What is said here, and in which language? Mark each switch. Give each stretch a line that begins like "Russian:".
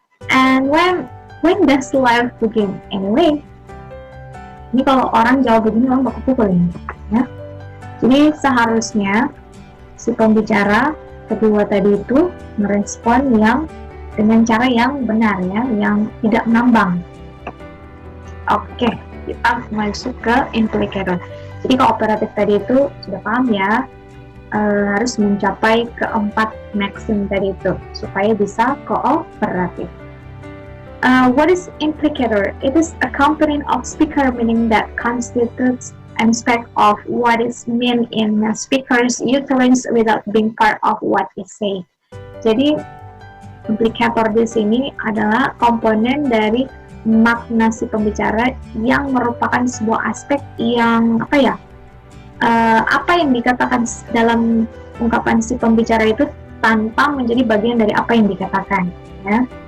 English: And when does life begin?
Indonesian: Anyway, ini kalau orang jawab begini orang bakal pukul ini, ya. Jadi seharusnya si pembicara kedua tadi itu merespon yang dengan cara yang benar, ya, yang tidak ngambang. Oke, kita masuk ke implicator. Jadi kooperatif tadi itu sudah paham ya, harus mencapai keempat maxim tadi itu supaya bisa kooperatif.
English: What is implicator? It is a component of speaker meaning that constitutes an aspect of what is meant in a speaker's utterance without being part of what is said.
Indonesian: Jadi implicator di sini adalah komponen dari makna si pembicara yang merupakan sebuah aspek yang apa yang dikatakan dalam ungkapan si pembicara itu tanpa menjadi bagian dari apa yang dikatakan, ya.